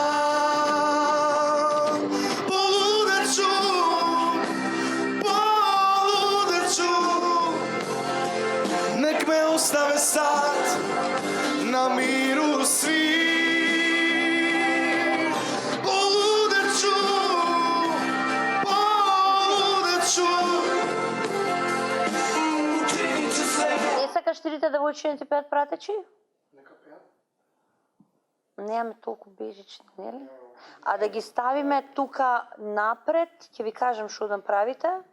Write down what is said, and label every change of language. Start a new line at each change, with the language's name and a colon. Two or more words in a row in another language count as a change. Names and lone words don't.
Serbian: Nek me ostave sad na miru svi. Poludeću.
Macedonian: Не сакаш трите девојчиња ти пеат пратечи? Немаме толку бежични, нели? А да ги ставиме тука напред, ќе ви кажам што да правите.